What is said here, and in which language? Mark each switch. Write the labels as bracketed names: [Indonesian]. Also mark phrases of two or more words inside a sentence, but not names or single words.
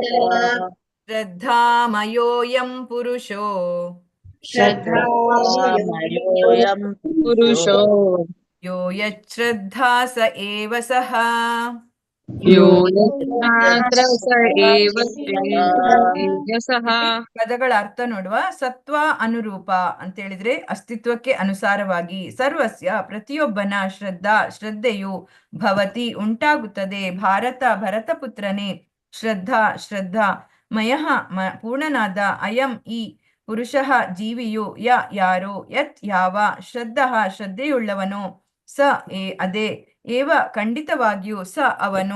[Sanskrit] ಶ್ರದ್ಧಾಮಯೋऽಯಂ ಪುರುಷೋ ಶ್ರದ್ಧಾಮಯೋऽಯಂ पुरुषो ಯೋ ಯಚ್ಶ್ರದ್ಧಾ ಸ ಏವ ಸಃ. यो यत्र स एव तेजसः. [Kannada] ಪದಗಳ ಅರ್ಥ ನೋಡುವ. ಸತ್ವ ಅನುರೂಪ ಅಂತ ಹೇಳಿದ್ರೆ ಅಸ್ತಿತ್ವಕ್ಕೆ ಅನುಸಾರವಾಗಿ, ಸರ್ವಸ್ಯ ಪ್ರತಿಯೊಬ್ಬನ ಶ್ರದ್ಧೆಯು ಭವತಿ ಉಂಟಾಗುತ್ತದೆ, ಭಾರತ ಭರತಪುತ್ರನೇ, [Sanskrit] ಶ್ರದ್ಧಾ ಮಯಃ [Kannada] ಪೂರ್ಣನಾದ, ಅಯಂ ಈ, ಪುರುಷಃ ಜೀವಿಯು, ಯಾರೋ, ಯತ್ ಯಾವ, ಶ್ರದ್ಧೆಯುಳ್ಳವನು, ಸ ಅದೇ, ಏವ ಖಂಡಿತವಾಗಿಯೂ, ಸ ಅವನು.